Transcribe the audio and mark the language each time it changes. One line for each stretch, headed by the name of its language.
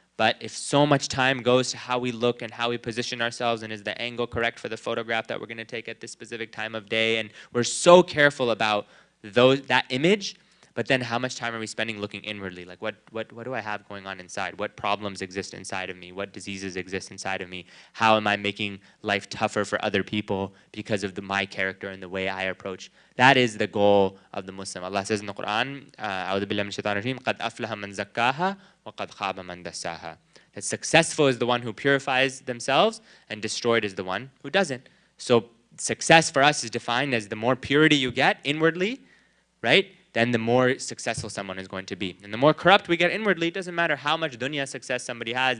English: But if so much time goes to how we look and how we position ourselves, and is the angle correct for the photograph that we're going to take at this specific time of day, and we're so careful about that image, but then how much time are we spending looking inwardly? Like what do I have going on inside? What problems exist inside of me? What diseases exist inside of me? How am I making life tougher for other people because of my character and the way I approach? That is the goal of the Muslim. Allah says in the Quran,
Arabic: أعوذ بالله من الشيطان الرجيم, قد أفلح من زكاها وقد خاب من دساها.
English: That successful is the one who purifies themselves, and destroyed is the one who doesn't. So success for us is defined as the more purity you get inwardly, right? Then the more successful someone is going to be. And the more corrupt we get inwardly, it doesn't matter how much dunya success somebody has.